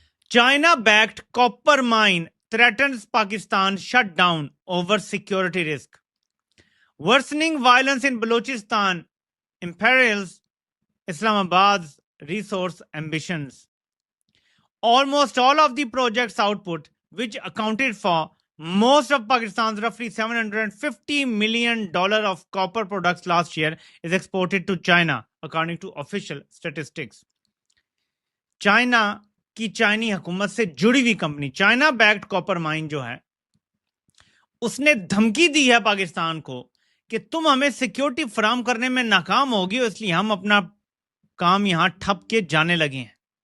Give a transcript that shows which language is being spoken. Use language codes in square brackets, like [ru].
[en] China backed copper mine threatens Pakistan shut down over security risk. Worsening violence in Balochistan imperils Islamabad's resource ambitions. Almost all of the project's output, which accounted for most of Pakistan's roughly $750 million of copper products last year, is exported to China, according to official statistics. [hi] China की चाइनी हुकूमत से जुड़ी हुई company China backed copper mine जो है, उसने धमकी दी है पाकिस्तान को कि तुम हमें सिक्योरिटी फराहम करने में नाकाम होगी, इसलिए हम अपना काम यहां ठप के जाने लगे हैं।